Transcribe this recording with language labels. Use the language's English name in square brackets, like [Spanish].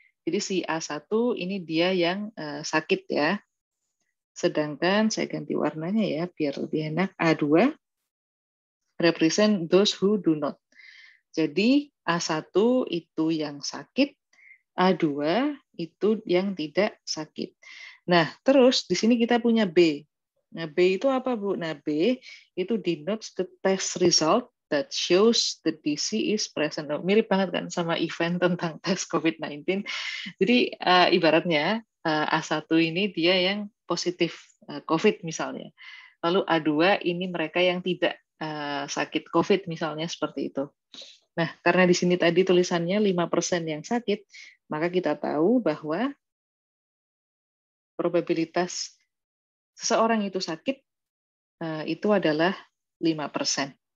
[Indonesian] Jadi si A1 ini dia yang sakit ya. Sedangkan saya ganti warnanya ya biar lebih enak. [English] A2 represent those who do not. [Indonesian] Jadi A1 itu yang sakit, A2 itu yang tidak sakit. Nah, terus di sini kita punya B. Nah, B itu apa, Bu? Nah, B itu [English] denotes the test result that shows the disease is present. [Indonesian] Oh, mirip banget kan sama event tentang tes COVID-19. Jadi ibaratnya A1 ini dia yang positif COVID misalnya. Lalu A2 ini mereka yang tidak sakit COVID misalnya seperti itu. Nah, karena di sini tadi tulisannya 5% yang sakit, maka kita tahu bahwa probabilitas seseorang itu sakit itu adalah 5%.